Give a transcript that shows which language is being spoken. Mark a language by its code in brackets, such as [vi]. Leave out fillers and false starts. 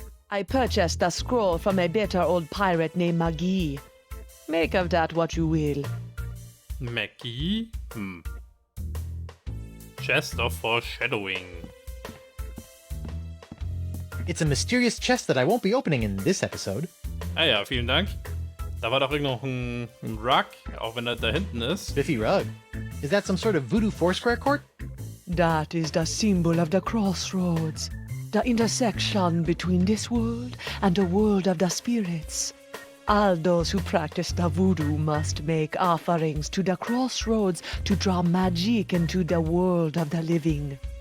[en] I purchased the scroll from a bitter old pirate named Magee. Make of that what you will. Mackie? Chest of Foreshadowing. It's a mysterious chest that I won't be opening in this episode. [de] Ah ja, vielen Dank. Da war doch irgend noch ein Rug, auch wenn er da hinten ist. [en] Spiffy rug. Is that some sort of voodoo foursquare court? That is the symbol of the crossroads, the intersection between this world and the world of the spirits. All those who practice the voodoo must make offerings to the crossroads to draw magic into the world of the living.